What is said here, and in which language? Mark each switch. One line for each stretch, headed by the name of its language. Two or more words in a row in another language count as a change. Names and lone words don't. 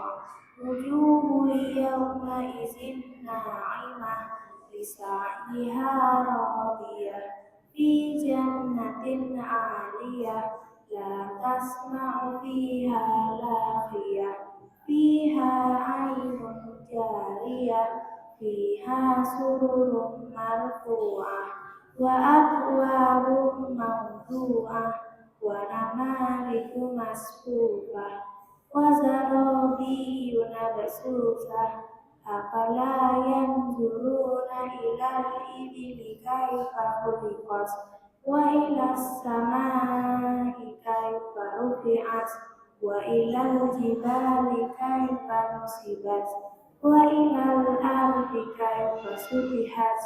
Arabic: وجوه يومئذ ناعمة لسعيها راضية في جنة عالية لا تسمع فيها لاغية فيها عين جارية فيها سرر مرفوعة وأكواب موضوعة ونمارق مصفوفة وزرابي مبثوثة. أفلا ينظرون إلى الإبل كيف خلقت وإلى السماء كيف رفعت وإلى الجبال كيف نصبت وإلى الأرض كيف سطحت.